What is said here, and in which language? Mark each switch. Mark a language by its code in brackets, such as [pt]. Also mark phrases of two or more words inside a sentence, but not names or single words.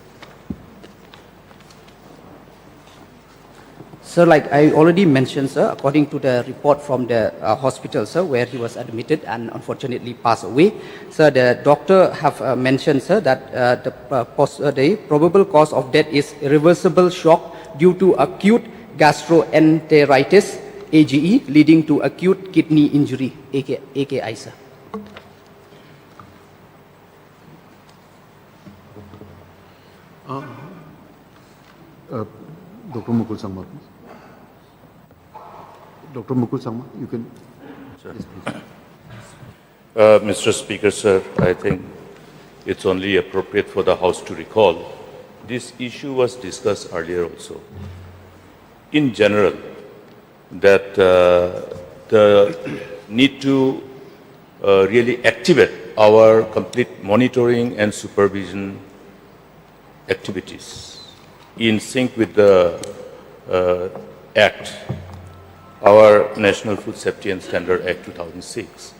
[en] Sir, like I already mentioned, sir, according to the report from the hospital, sir, where he was admitted and unfortunately passed away, sir, the doctor have mentioned, sir, that the probable cause of death is irreversible shock due to acute gastroenteritis, AGE, leading to acute kidney injury, AKI, sir. Dr. Mukul Sangma, please. Dr. Mukul Sangma, you can. Yes, please. Mr. Speaker, sir, I think it's only appropriate for the House to recall this issue was discussed earlier also. In general, that the need to really activate our complete monitoring and supervision activities in sync with the Act, our National Food Safety and Standard Act 2006.